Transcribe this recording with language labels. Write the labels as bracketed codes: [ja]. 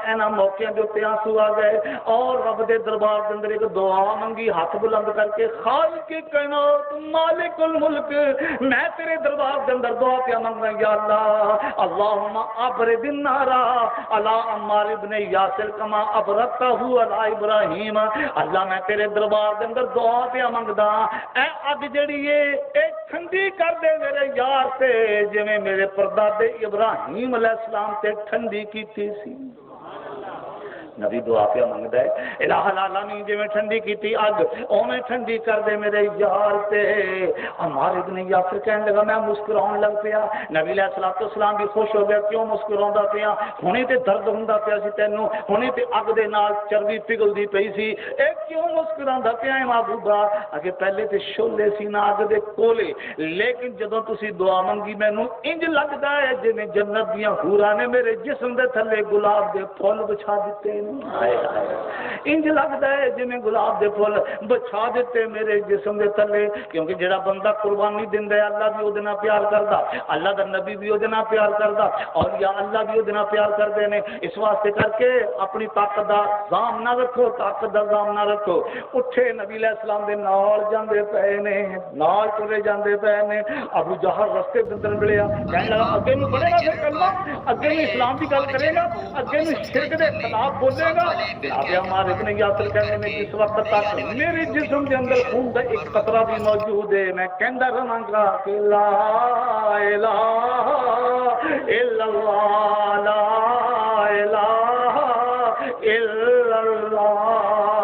[pa] انہاں موقعوں دے اوتے آنسو آ گئے اور رب دے دربار دے اندر ایک دعا منگی ہاتھ بلند کر کے, خالق کائنات مالک الملک میں تیرے دربار دے اندر دعا پیا منگنا یا اللہ [ar] اللہم ابرد النار علی عمار ابن یاسر کما ابردتہ علی ابراہیم. [pa] اللہ میں تیرے دربار دے اندر دعا پیا منگدا اے اگ جڑی ہے اے ٹھنڈی کر دے میرے یار تے جویں میرے پردادے ابراہیم علیہ السلام تے ٹھنڈی کیتی سی. نبی دعا پہ منگتا ہے الہ العالمین جی میں ٹھنڈی کیتی اگ اویں ٹھنڈی کر دے میرے یار تے. عمار ابن یاسر کہنے لگا میں مسکراؤن لگ پیا. نبی علیہ الصلوۃ والسلام بھی خوش ہو گیا, کیوں مسکراوندا پیا, ہنے تے درد ہوندا پیا سی تینوں, ہنے تے اگ دے نال چربی پگھلدی پئی سی, اے کیوں مسکراوندا پیا ہے محبوبا؟ اگے پہلے تے شولے سی نا اگ دے کولے, لیکن جدوں تسی دعا منگی مینوں انج لگدا ہے جویں جنت دیاں حوراں نے میرے جسم دے تھلے گلاب دے پھول بچھا دتے. انج لگتا ہے جی گلاب دے پھول بچھا دیتے میرے جسم دے تلے, کیونکہ جڑا بندہ قربانی دیندا ہے اللہ بھی اودے نال پیار کردا, اللہ دا نبی بھی اودے نال پیار کردا, اور یا اللہ بھی اودے نال پیار کردے نے. اس واسطے کر کے اپنی طاقت دا زام نہ رکھو, طاقت دا زام نہ رکھو. اٹھے نبی علیہ السلام دے نال جاندے پئے نے, نال ٹرے جاندے پئے نے. ابو جہل رستے دے اندر ملیا, کہنے لگا اگے نوں پڑھے گا پھر کلمہ, اگے نوں اسلام دی گل کرے گا, اگے نوں شرک دے خلاف بولے گا. [ur] اب ہمارے ابن یاسر کہنے میں جس وقت تک میرے جسم کے اندر خون کا ایک قطرہ بھی موجود ہے [pa] میں کہندا رہاں گا [ur] کہ [ar] لا الہ الا اللہ [ur] لا الہ الا اللہ.